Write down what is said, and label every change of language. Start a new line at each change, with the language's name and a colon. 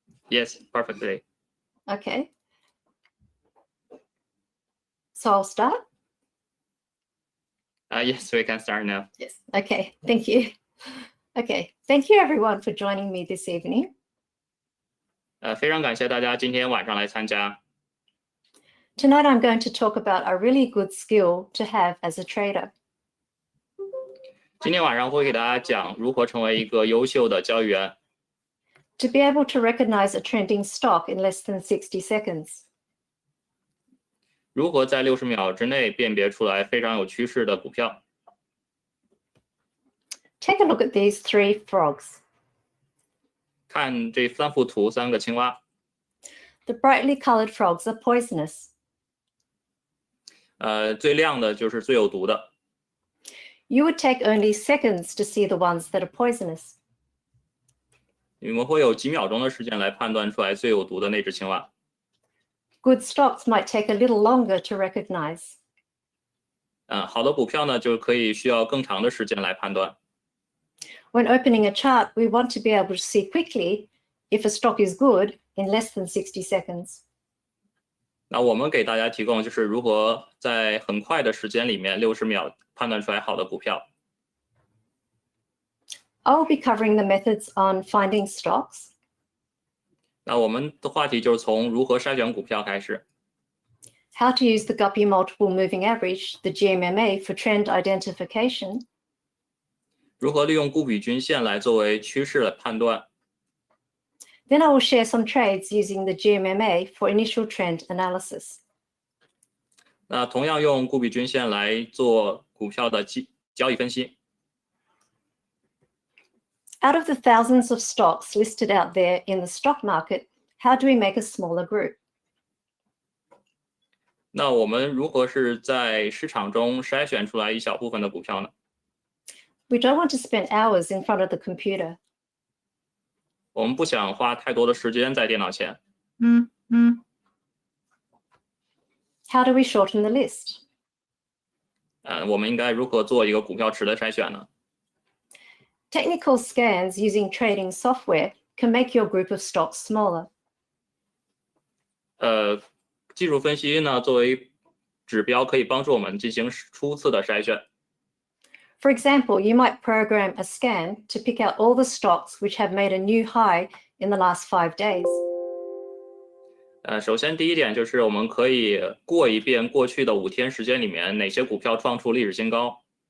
English: Yes, perfectly. Okay. So I'll start? Yes, we can start now. Yes. Okay. Thank you. Okay. Thank you everyone for joining me this evening.
Chinese: 非常感谢大家今天晚上来参加。
English: Tonight I'm going to talk about a really good skill to have as a trader.
Chinese: 今天晚上会给大家讲如何成为一个优秀的交易员，
English: To be able to recognize a trending stock in less than 60 seconds.
Chinese: 如何在60秒之内辨别出来非常有趋势的股票。
English: Take a look at these 3 frogs.
Chinese: 看这3幅图，3个青蛙。
English: The brightly colored frogs are poisonous.
Chinese: 最亮的就是最有毒的。
English: You would take only seconds to see the ones that are poisonous.
Chinese: 你们会有几秒钟的时间来判断出来最有毒的那只青蛙。
English: Good stocks might take a little longer to recognize.
Chinese: 好的股票呢，就可以需要更长的时间来判断。
English: When opening a chart, we want to be able to see quickly if a stock is good in less than 60 seconds.
Chinese: 那我们给大家提供就是如何在很快的时间里面60秒判断出来好的股票。
English: I will be covering the methods on finding stocks,
Chinese: 那我们的话题就是从如何筛选股票开始，
English: how to use the Guppy Multiple Moving Average, the GMMA, for trend identification,
Chinese: 如何利用顾比均线来作为趋势的判断。
English: then I will share some trades using the GMMA for initial trend analysis.
Chinese: 那同样用顾比均线来做股票的交易分析。
English: Out of the thousands of stocks listed out there in the stock market, how do we make a smaller group?
Chinese: 那我们如何是在市场中筛选出来一小部分的股票呢？
English: We don't want to spend hours in front of the computer.
Chinese: 我们不想花太多的时间在电脑前。
English: How do we shorten the list?
Chinese: 我们应该如何做一个股票池的筛选呢？
English: Technical scans using trading software can make your group of stocks smaller.
Chinese: 技术分析呢，作为指标可以帮助我们进行初次的筛选。
English: For example, you might program a scan to pick out all the stocks which have made a new high in the last 5 days.
Chinese: 首先第一点就是我们可以过一遍过去的5天时间里面哪些股票创出历史新高。